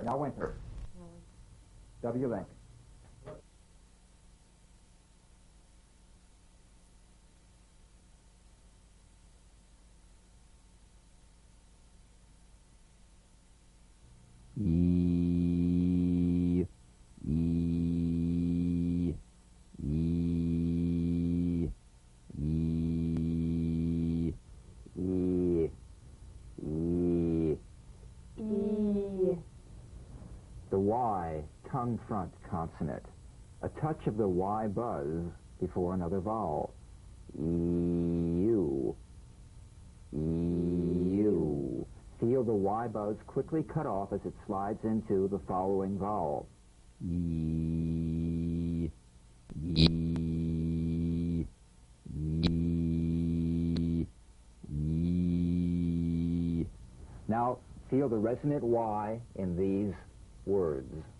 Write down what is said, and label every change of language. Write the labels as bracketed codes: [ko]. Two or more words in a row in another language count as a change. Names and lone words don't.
[en] Now winter. W link. E, E, E, E, E, E. E. The Y, tongue front consonant. A touch of the Y buzz before another vowel. E-U. E-U. Feel the Y buzz quickly cut off as it slides into the following vowel. E. E. E. E. Now, feel the resonant Y in these words.